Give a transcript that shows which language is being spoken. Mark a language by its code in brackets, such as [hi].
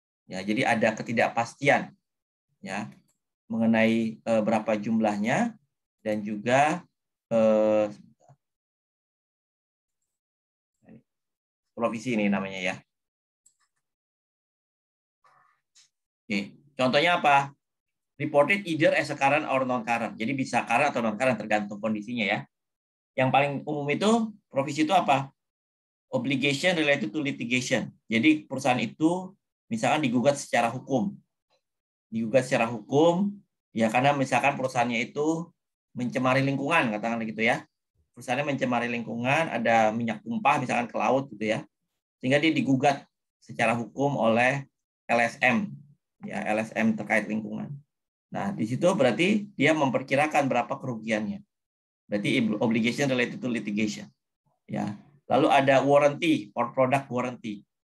[id] Ya, jadi ada ketidakpastian, ya, mengenai berapa jumlahnya dan juga provisi ini namanya ya. Oke, contohnya apa? [en] Reported either as a current or non-current. [id] Jadi bisa current atau non-current tergantung kondisinya ya. Yang paling umum itu provisi itu apa? [en] Obligation related to litigation. [id] Jadi perusahaan itu misalkan digugat secara hukum. Digugat secara hukum ya karena misalkan perusahaannya itu mencemari lingkungan, katakanlah gitu ya. Perusahaannya mencemari lingkungan, ada minyak tumpah misalkan ke laut gitu ya. Sehingga dia digugat secara hukum oleh LSM. Ya, LSM terkait lingkungan. Nah, di situ berarti dia memperkirakan berapa kerugiannya. Berarti [en] obligation related to litigation. Ya. [id] Lalu ada [en] warranty or product warranty.